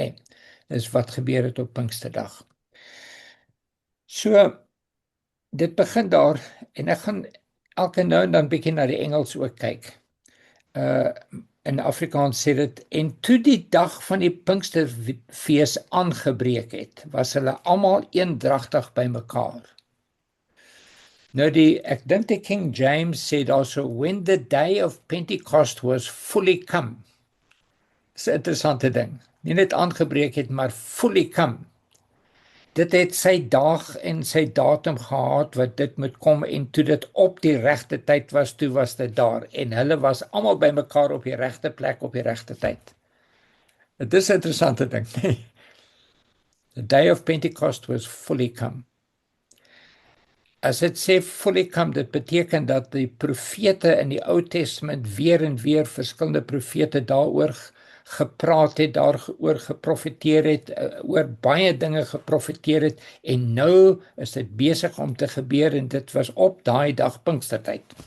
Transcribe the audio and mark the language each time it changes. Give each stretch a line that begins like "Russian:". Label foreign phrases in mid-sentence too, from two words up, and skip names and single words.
Afrikaans: Nee, dis wat gebeur het op Pinksterdag. So dit begin daar en ek gaan elke nou en dan bietjie na die Engels ook kyk. In Afrikaans sê dit en toe die dag van die Pinksterfees aangebreek het, was hulle almal eendragtig bymekaar. Nou ek dink die
English: King James said also when the day of Pentecost was fully come.
Afrikaans: Dis 'n interessante ding. Nie net aangebreek het, maar
English: fully come.
Afrikaans: Dit het sy dag en sy datum gehad wat dit moet kom en toe dit op die regte tyd was, toe was dit daar en hulle was almal bymekaar op die regte plek op die regte tyd. Dit is 'n interessante ding.
English: The day of Pentecost was fully come.
Afrikaans: As dit sê
English: fully come,
Afrikaans: dit beteken dat die profete in die Ou Testament weer en weer verskillende profete daaroor gepraat het, daaroor geprofeteer het, oor baie dinge geprofeteer het en nou is dit besig om te gebeur en dit was op daai dag Pinkstertyd.